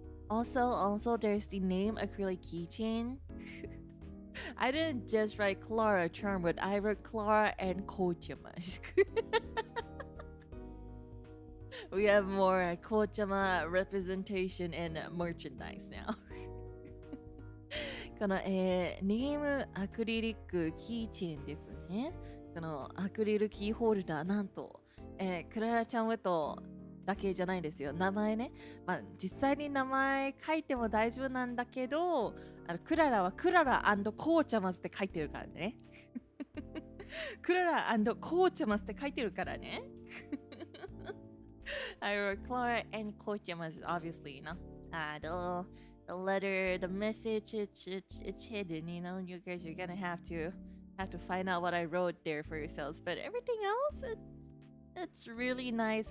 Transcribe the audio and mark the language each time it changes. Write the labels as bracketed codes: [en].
[en] Also, there's the name acrylic keychain. I didn't just write Klara Charmwood, I wrote Klara and Kochama. We have more Kochama representation in merchandise now. [ja] この、ネームアクリリックキーチェーンですね。このアクリルキーホルダー、なんと、クララちゃんウェットだけじゃないですよ。名前ね。まあ、実際に名前書いても大丈夫なんだけど、クララはクララ&コーチャマスって書いてるからね。クララ&コーチャマスって書いてるからね。 [en] I wrote Klara and Kochamas, obviously, you know. The letter, the message, it's hidden, you know. You guys are gonna have to find out what I wrote there for yourselves. But everything else, it's really nice.